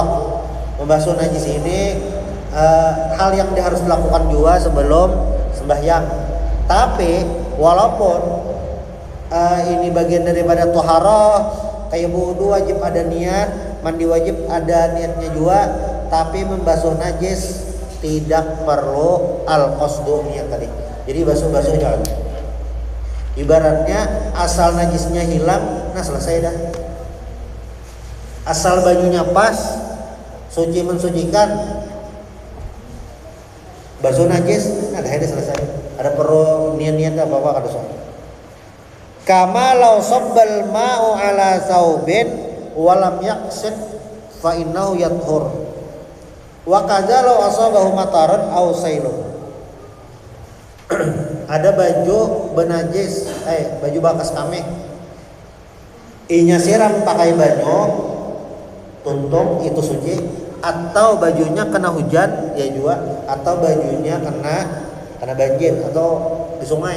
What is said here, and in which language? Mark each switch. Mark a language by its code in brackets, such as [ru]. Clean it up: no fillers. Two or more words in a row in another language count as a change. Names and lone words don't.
[id] Membasuh najis ini hal yang harus dilakukan juga sebelum sembahyang. Tapi walaupun ini bagian daripada thaharah, kayak wudu wajib ada niat, mandi wajib ada niatnya juga, tapi membasuh najis tidak perlu al-qasdu niat tadi. Jadi basuh-basuh jangan. Ibaratnya asal najisnya hilang, nah selesai dah. Asal bajunya pas, suci mensucikan, basuh najis, nah dah selesai. Ada perlu niat-niat apa-apa kada soal. [ar] كما لو صب الماء على ثوب ولم يقصد فإنه يطهر. وكذا لو أصابه مطرا أو سيل. [bjn] Ada baju benajis, baju bakas kami. Inya siram pakai banyu, tuntung itu suci, atau bajunya kena hujan ya juga, atau bajunya kena banjir atau di sungai.